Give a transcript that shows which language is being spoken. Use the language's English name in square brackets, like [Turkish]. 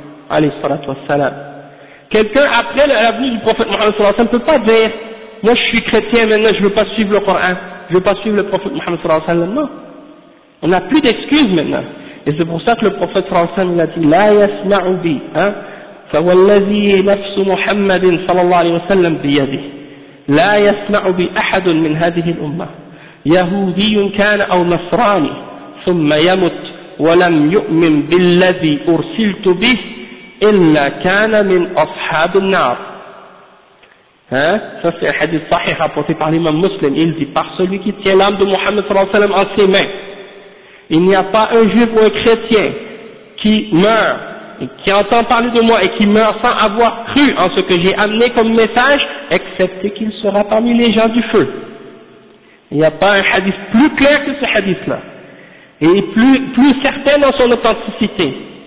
[French] Alayhi salatu wassalam. Quelqu'un après la venue du prophète Muhammad sallallahu alayhi wa sallam ne peut pas dire, moi je suis chrétien maintenant, je ne veux pas suivre le Coran, je ne veux pas suivre le prophète Muhammad sallallahu alayhi wa sallam. Non. On n'a plus d'excuses maintenant. Et c'est pour ça que le prophète sallallahu alayhi wa sallam, il a dit, [Arabic] la yasma'u bi, [French] hein. [Arabic] فوالذي نفس محمد صلى الله عليه وسلم بيده لا يسمع بأحد من هذه الأمة يهودي كان أو نصراني ثم يمت ولم يؤمن بالذي أرسلت به إلا كان من أصحاب النار ها فسع حديث صحيح أبوتي تعليم المسلم إلا [French] par celui qui tient l'âme de Mohammed [Arabic] صلى الله عليه وسلم [French] en ses mains. Il n'y a pas un juif ou un chrétien qui meurt, qui entend parler de moi et qui meurt sans avoir cru en ce que j'ai amené comme message, excepté qu'il sera parmi les gens du feu. Il n'y a pas un hadith plus clair que ce hadith-là. Et plus certain dans son authenticité.